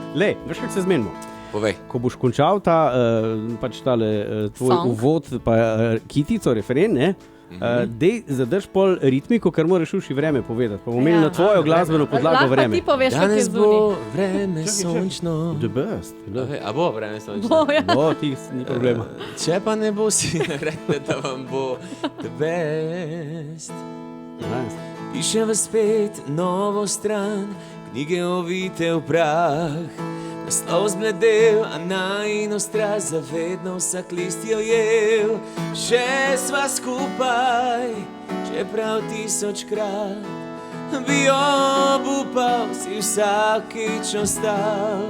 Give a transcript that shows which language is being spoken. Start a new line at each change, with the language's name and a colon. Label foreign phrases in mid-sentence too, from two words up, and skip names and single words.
Slovenian: Veš, kako se zmenimo? Povej. Ko boš končal tvoj uvod, pa kitico, referen, ne? Dej zadrž pol ritmiko, ker moraš uši vreme povedati. Pa bomo imeli na tvojo glasbeno podlago vreme. Lahko ti poveš, kako je danes zunaj. bo vreme sončno.
English: The best.
Slovenian: A bo vreme sončno? Ti ni problema. Če pa ne bo, si rekli, da vam bo
English: the best.
Slovenian: Pišem v spet novo stran, knjige ovite v prah. Naslov zbledel, a najino strast zavedno vsak list je ujel. Še sva skupaj, čeprav 1000krat bi obupal, si vsakič ostal.